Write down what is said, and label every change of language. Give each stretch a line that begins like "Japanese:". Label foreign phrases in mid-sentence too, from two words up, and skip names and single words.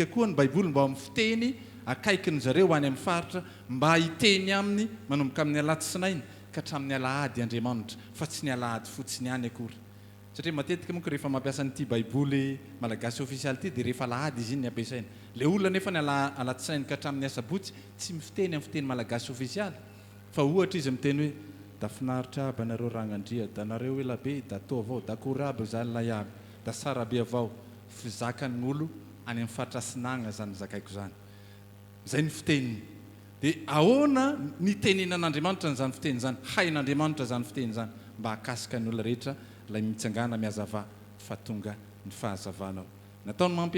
Malagasy: koa ny baiboly mba amin'ny fiteny akaiky ny zareo any amin'ny faritra mba hiteny aminy manomboka amin'ny alatsinainy ka hatramin'ny alahady Andriamanitra fa tsy ny alahady fotsiny any akory satria matetika monko rehefa mampiasa nyity baiboly malagasy ofisialy ity dia rehefa alahady izy iny ny ampiasaina le olona nefa ny alatsinainy ka hatramin'ny asabotsy tsy mifiteny amin'ny fiteny malagasy ofisialy fa ohatra izy miteny hoe da finaritra aby anareo ragnandria da nareo elabe da to avao da akory aby zany lay aby da sara be avao fizakany olo any amin'ny faritra sinagna zany zakaiko zany zay ny fiteniny dia ahoana ny tenenan'Andriamanitra n'izany fiteny zany hain'Andriamanitra zany fiteny zany mba hakasika ny olona rehetra ilay mitsangana miazava fa tonga ny fahazavanao nataony mampely